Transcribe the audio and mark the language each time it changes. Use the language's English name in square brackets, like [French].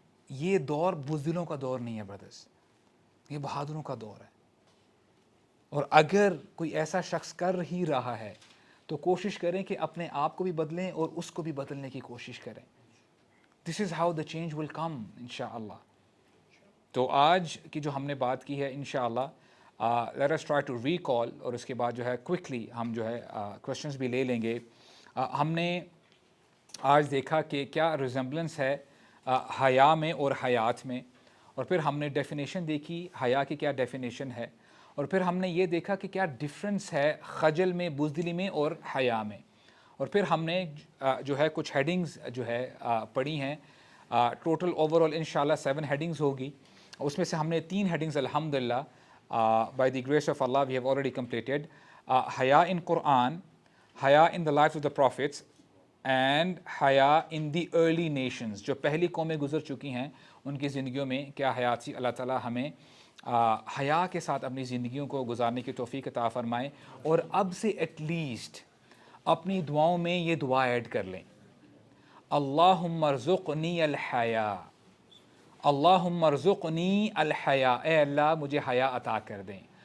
[Urdu] یہ دور بزدلوں کا دور نہیں ہے برادرز, یہ بہادروں کا دور ہے. اور اگر کوئی ایسا شخص کر ہی رہا ہے تو کوشش کریں کہ اپنے آپ کو بھی بدلیں اور اس کو بھی بدلنے کی کوشش کریں. [English] This is how the change will come انشاءاللہ. [Urdu] تو آج کی جو ہم نے بات کی ہے انشاءاللہ [English] let us try to recall, [Urdu] اور اس کے بعد جو ہے کوئکلی ہم جو ہے کویشچنز بھی لے لیں گے. ہم نے آج دیکھا کہ کیا ریزمبلنس ہے حیا میں اور حیات میں, اور پھر ہم نے ڈیفینیشن دیکھی حیا کی کیا ڈیفینیشن ہے, اور پھر ہم نے یہ دیکھا کہ کیا ڈفرینس ہے خجل میں, بزدلی میں اور حیا میں. اور پھر ہم نے جو ہے کچھ ہیڈنگز جو ہے پڑھی ہیں. ٹوٹل اوور آل انشاءاللہ 7 ہیڈنگز ہوگی. اس میں سے ہم نے 3 ہیڈنگز الحمدللہ [English] By the grace of Allah we have already completed. حیا in Quran, حیا in the life of the prophets, and حیا in the early nations. [Urdu] جو پہلی قومیں گزر چکی ہیں ان کی زندگیوں میں کیا حیات تھی. اللہ تعالیٰ ہمیں حیا کے ساتھ اپنی زندگیوں کو گزارنے کی توفیق عطا فرمائے. اور اب سے ایٹ لیسٹ اپنی دعاؤں میں یہ دعا ایڈ کر لیں, [Arabic] اللہم ارزقنی الحیا, اللہم ارزقنی الحیا, [Urdu] اے اللہ مجھے حیا عطا کر دیں.